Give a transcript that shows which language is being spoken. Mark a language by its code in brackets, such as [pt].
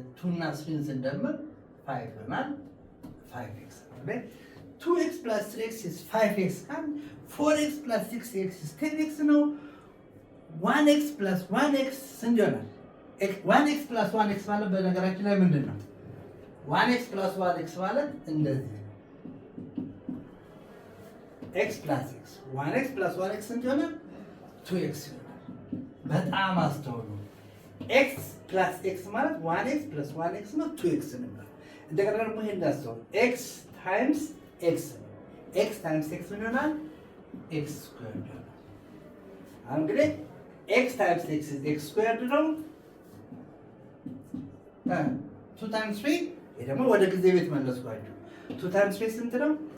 [am] እና 3 ስንደምር 5 ይሆናል። 5x ነው። [en] 2x + 3x is 5x and 4x + 6x is 10x [am] ነው። 1x + 1x ስንት ይሆናል? 1x + 1x ማለት በነገራችን ላይ ምንድን ነው? 1x + 1x ማለት እንደዚህ ነው። x + x 1x + 1x ስንት ይሆናል? 2x ይሆናል። በጣም አስተውሉ። x + x ማለት 1x + 1x ነው፣ 2x ነው። እንደገና ደግሞ ይሄን እንዳስተውሉ x times x x times x ምን ይሆናል? x ስኩዌርድ ነው። አሁን እንግዲህ [en] x times x is x [am] ስኩዌርድ ነው። 2 times 3 ይሄ ደግሞ ወደ ጊዜ ቤት መለስኳችሁ። 2 times 3 ስንት ነው?